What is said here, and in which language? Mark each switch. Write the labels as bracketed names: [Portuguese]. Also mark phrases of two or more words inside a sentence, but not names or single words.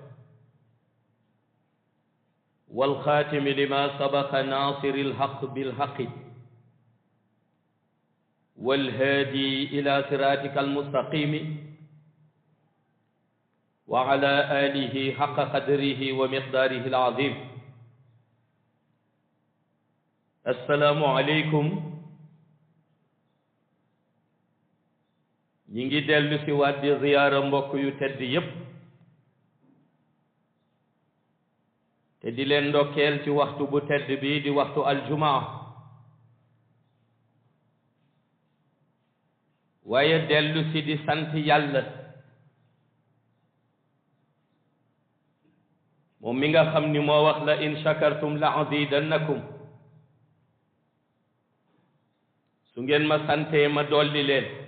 [Arabic] والخاتم لما سبق ناصر الحق بالحق والهادي إلى صراطك المستقيم وعلى آله حق قدره ومقداره العظيم السلام عليكم [Wolof] ñi ngi dellu si waat di ziyaara mbokk yu tedd yépp te di leen ndokkeel ci waxtu bu tedd bi di waxtu aljumaa waaye dellu si di sant yàlla moom mi nga xam ni moo wax [Arabic] لئن شكرتم لأزيدنكم [Wolof] su ngeen ma santee ma dolli leen